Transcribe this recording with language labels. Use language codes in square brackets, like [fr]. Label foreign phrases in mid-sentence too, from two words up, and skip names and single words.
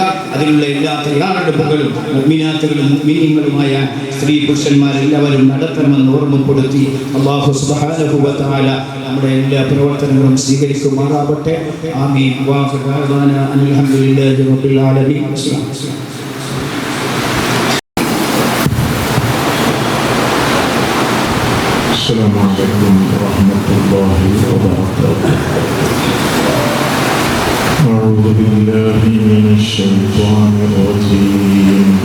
[ml] അതിനുള്ള എല്ലാ തയ്യാറെടുപ്പുകളും മുഅ്മിനാത്തുകളും മുഅ്മിനീങ്ങളുമായ സ്ത്രീ പുരുഷന്മാരെല്ലാവരും നടത്തണമെന്ന് ഓർമ്മപ്പെടുത്തി [ar] الله سبحانه وتعالى [ml] നമ്മുടെ എല്ലാ പ്രവർത്തനങ്ങളും സ്വീകരിക്കുമാറാവട്ടെ. ആമീൻ. [ar] وآخر دعوانا الحمد لله رب العالمين. السلام عليكم ورحمة الله وبركاته. أعوذ بالله من الشيطان الرجيم.